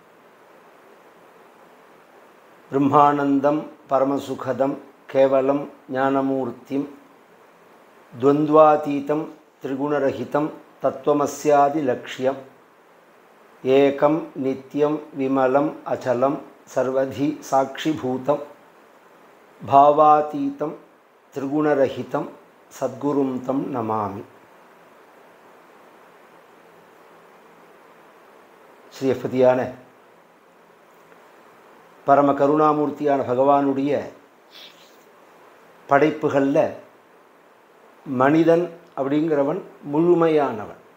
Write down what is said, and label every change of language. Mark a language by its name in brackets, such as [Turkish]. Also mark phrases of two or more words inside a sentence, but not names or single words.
[Sanskrit] ब्रह्मानंदं परमसुखदं केवलं ज्ञानमूर्तिं द्वन्द्वातीतं त्रिगुणरहितं तत्त्वमस्यादिलक्ष्यम् एकं नित्यं विमलं अचलं सर्वधि साक्षिभूतं भावातीतं त्रिगुणरहितं सद्गुरुं तं नमामि। [Tamil] ஸ்ரீயப்பதியான பரம கருணாமூர்த்தியான பகவானுடைய படைப்புகளில் மனிதன் அப்படிங்கிறவன் முழுமையானவன்.